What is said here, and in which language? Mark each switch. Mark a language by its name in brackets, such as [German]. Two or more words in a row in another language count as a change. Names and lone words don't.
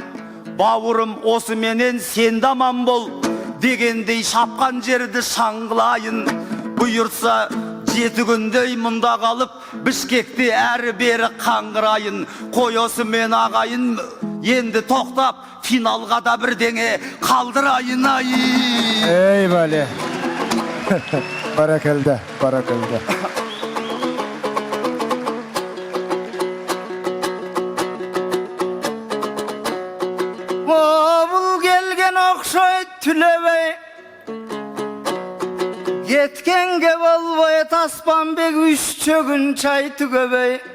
[Kazakh] Бауырым осы менен сен даман бол, дегендей шапқан жерді шаңғылайын. Бұйыртса 7 күндей мұнда қалып, Бішкекте әрі бері қаңғырайын. Қой осы мен ағайын, енді тоқтап, финалға да бірдеңе қалдырайын ай. Ey Vali. Barakallah, barakallah. [Kyrgyz] Бұл келген оқшайды түлебей, кеткенге болбай Аспанбек 3 чөгін чай түгөбей.